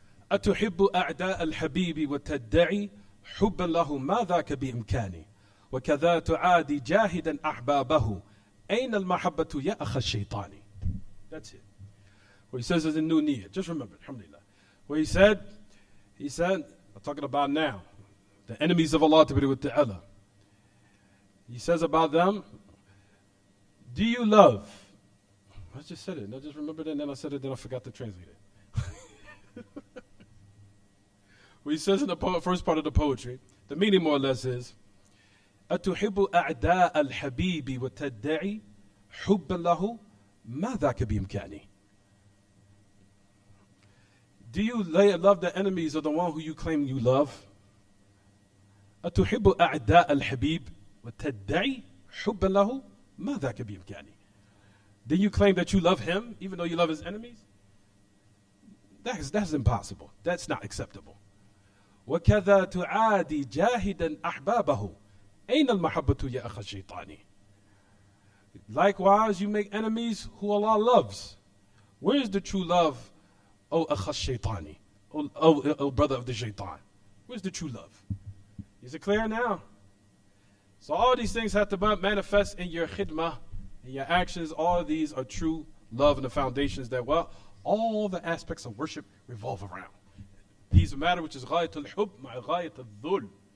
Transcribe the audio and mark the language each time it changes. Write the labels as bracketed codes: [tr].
[ar] أتحب أعداء الحبيب وتدعي حبا له ما ذاك بإمكاني وكذا تعادي جاهدا أحبابه أين المحبة يا أخ الشيطان. [en] That's it. What he says is in new niyyah. Just remember, alhamdulillah. What he said, I'm talking about now, the enemies of Allah ta'ala. He says about them, do you love? I just said it, and I just remembered it, and then I said it, then I forgot to translate it. What he says in the first part of the poetry, the meaning more or less is, [ar] أتحب أعداء الحبيب وتدعي حبا له ما ذاك بإمكاني. [en] Do you love the enemies of the one who you claim you love? [ar] أتحب أعداء الحبيب وتدعي حبا له ما ذاك بإمكاني. [en] Do you claim that you love him even though you love his enemies? That's impossible. That's not acceptable. [ar] وكذا تعادي جاهدا أحبابه أين المحبة يا أخ الشيطان. [en] Likewise, you make enemies who Allah loves. Where is the true love, O akh al-shaytani, O brother of the shaitan? Where's the true love? Is it clear now? So all these things have to manifest in your khidmah and your actions, all of these are true love and the foundations that, well, all the aspects of worship revolve around. These matter, which is [ar] غاية الحب مع غاية الذل.